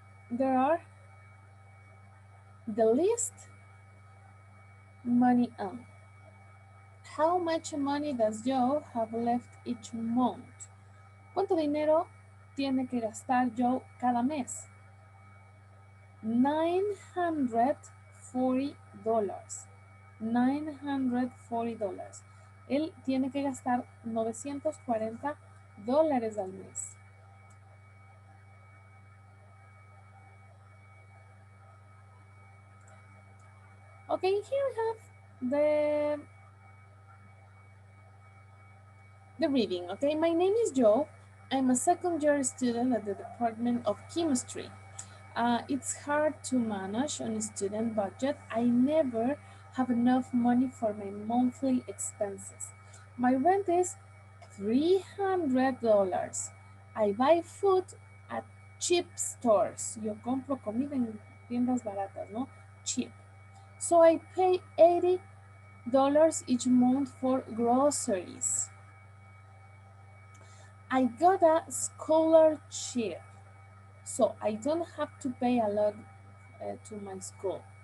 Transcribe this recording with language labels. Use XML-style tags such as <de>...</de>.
<en>there are the least money on. How much money does Joe have left each month?</en> <es>¿Cuánto dinero tiene que gastar Joe cada mes?</es> <en>$940.</en> <es>$940. Él tiene que gastar $940 al mes.</es> <en>Okay, here we have the reading. Okay, my name is Joe. I'm a second year student at the Department of Chemistry. It's hard to manage on a student budget. I never have enough money for my monthly expenses. My rent is $300. I buy food at cheap stores.</en> <es>Yo compro comida en tiendas baratas, ¿no?</es> <en>Cheap. So I pay $80 each month for groceries. I got a scholarship, so I don't have to pay a lot to my school.</en>